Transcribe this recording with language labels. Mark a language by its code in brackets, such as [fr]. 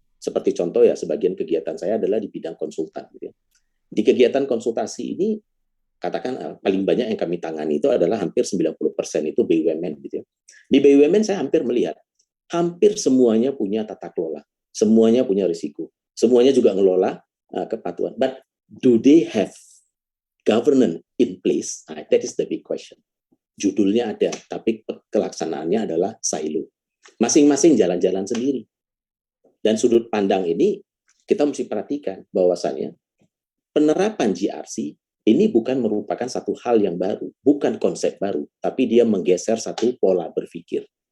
[id] Seperti contoh ya, sebagian kegiatan saya adalah di bidang konsultan. Gitu ya. Di kegiatan konsultasi ini, katakan paling banyak yang kami tangani itu adalah hampir 90% itu BUMN. Gitu ya. Di BUMN saya hampir melihat, hampir semuanya punya tata kelola, semuanya punya risiko, semuanya juga ngelola kepatuhan. [en] But do they have governance in place? That is the big question. [id] Judulnya ada, tapi kelaksanaannya adalah silo. Masing-masing jalan-jalan sendiri. Dan sudut pandang ini kita mesti perhatikan bahwasannya penerapan GRC ini bukan merupakan satu hal yang baru, bukan konsep baru, tapi dia menggeser satu pola berpikir.